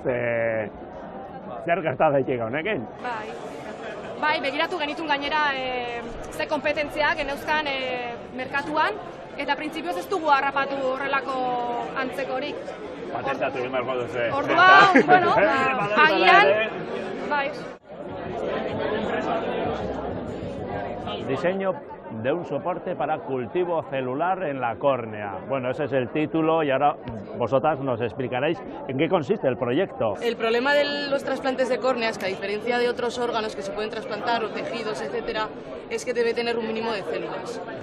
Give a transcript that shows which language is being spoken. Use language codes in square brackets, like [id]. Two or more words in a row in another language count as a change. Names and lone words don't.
[eu] Zer gerta daiteke honekin? Bai, begiratu genitun gainera ze kompetentziak geneuzkan merkatuan, eta printzipioz ez dugu harrapatu horrelako antzekorik. Patentatu egin barko duzu. Orduan, bueno, agian, bai. [es] Diseño de un soporte para cultivo celular en la córnea. Bueno, ese es el título y ahora vosotras nos explicaréis en qué consiste el proyecto. El problema de los trasplantes de córnea es que a diferencia de otros órganos que se pueden trasplantar o tejidos, etcétera, es que debe tener un mínimo de células.